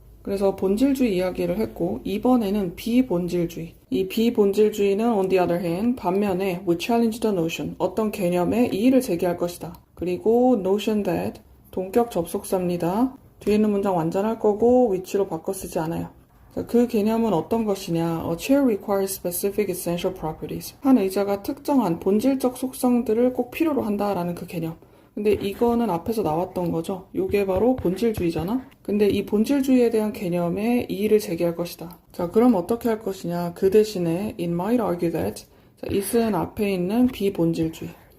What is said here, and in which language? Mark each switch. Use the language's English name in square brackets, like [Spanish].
[Korean] 그래서 본질주의 이야기를 했고 이번에는 비본질주의. 이 비본질주의는 [English] on the other hand [Korean] 반면에 [English] we challenge the notion, [Korean] 어떤 개념에 이의를 제기할 것이다. 그리고 notion that 동격 접속사입니다. 뒤에 있는 문장 완전할 거고 which로 바꿔 쓰지 않아요. 자, 그 개념은 어떤 것이냐? [English] A chair requires specific essential properties. [Korean] 한 의자가 특정한 본질적 속성들을 꼭 필요로 한다라는 그 개념. 근데 이거는 앞에서 나왔던 거죠. 이게 바로 본질주의잖아? 근데 이 본질주의에 대한 개념에 이의를 제기할 것이다. 자, 그럼 어떻게 할 것이냐? 그 대신에 [English] it might argue that [Korean] 자, it은 앞에 있는 비본질주의.